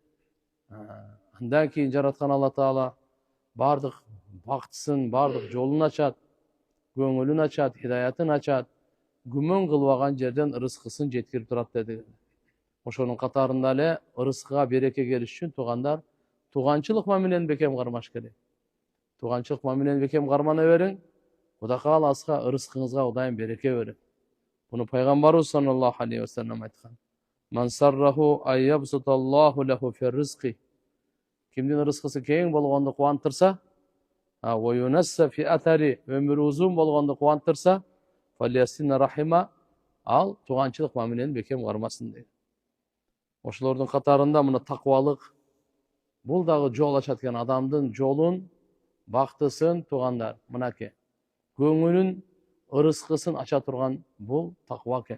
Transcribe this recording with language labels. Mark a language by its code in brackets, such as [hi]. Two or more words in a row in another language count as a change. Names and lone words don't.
[ky] Андан кийин жараткан Алла Таала бардык бактысын, бардык жолун ачат, көңүлүн ачат, хидаятын ачат, күмөн кылбаган жерден рызкысын жеткирип турат деди. Ошонун катарында эле рызкыга береке келиш үчүн туугандар тууганчылык мамилени бекем кармаш керек. Тууганчылык мамилени бекем кармана бериң, Кудай кааласа рызкыңызга Кудайым береке берет. Буну пайгамбарыбыз [ar] صلى الله عليه وسلم [ky] айткан. [ar] من سره أن يبسط الله له في رزقه. [ky] Кимдин рызкысы кең болгонду кубантырса, [ar] وينسأ في أثره, [ky] өмүрү узун болгонду кубантырса, [ar] فليصل رحمه, [ky] ал тууганчылык мамилени бекем кармасын дейт. Ошолордун катарында мына таквалык, бул дагы жол ачат экен, адамдын жолун, бактысын туугандар, мынакей көңүлүн, рызкысын ача турган бул таква экен.